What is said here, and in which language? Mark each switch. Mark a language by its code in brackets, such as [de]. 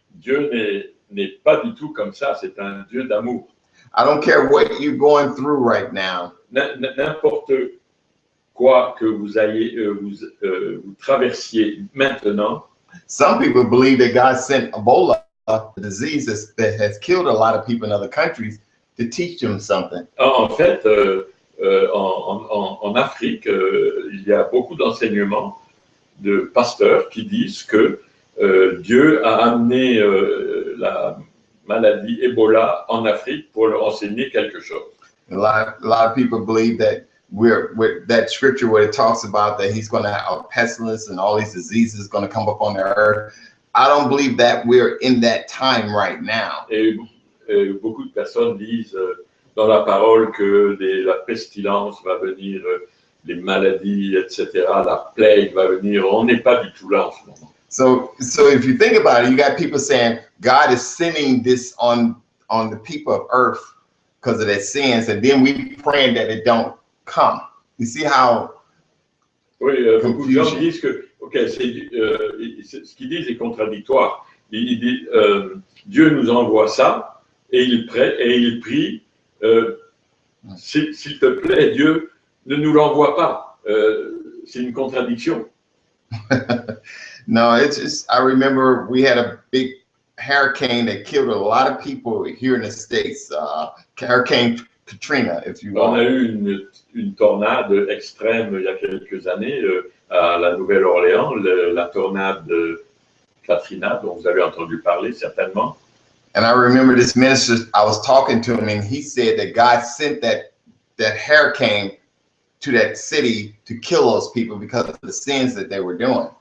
[fr] Dieu n'est pas du tout comme ça, c'est un Dieu d'amour. [en] I don't care what you're going through right now. [fr] N'importe quoi que vous ayez, vous traversiez maintenant. [en] Some people believe that God sent Ebola, a disease that has killed a lot of people in other countries, to teach them something. [fr] En fait, en Afrique, il y a beaucoup d'enseignements de pasteurs qui disent que Dieu a amené la maladie Ebola en Afrique pour leur enseigner quelque chose. [en] A lot of people believe that we're that scripture where it talks about that he's going to have a pestilence and all these diseases going to come upon the earth. I don't believe that we're in that time right now. [fr] Et beaucoup de personnes disent dans la parole que la pestilence va venir, les maladies, etc., la plague va venir. On n'est pas du tout là en ce moment. [en] So if you think about it, you got people saying God is sending this on the people of earth because of their sins, and then we praying that it don't come. You see how? [fr] Oui, beaucoup de gens disent que, ok, ce qu'ils disent est contradictoire. Ils disent, Dieu nous envoie ça et il prie, s'il te plaît, Dieu, ne nous l'envoie pas. C'est une contradiction. [en] No, it's just, I remember we had a big hurricane that killed a lot of people here in the States. Hurricane Katrina, if you [fr] On a eu une tornade extrême il y a quelques années à la Nouvelle-Orléans, la tornade Katrina, dont vous avez entendu parler certainement. [en] And I remember this minister, I was talking to him, and he said that God sent that hurricane to that city to kill those people because of the sins that they were doing.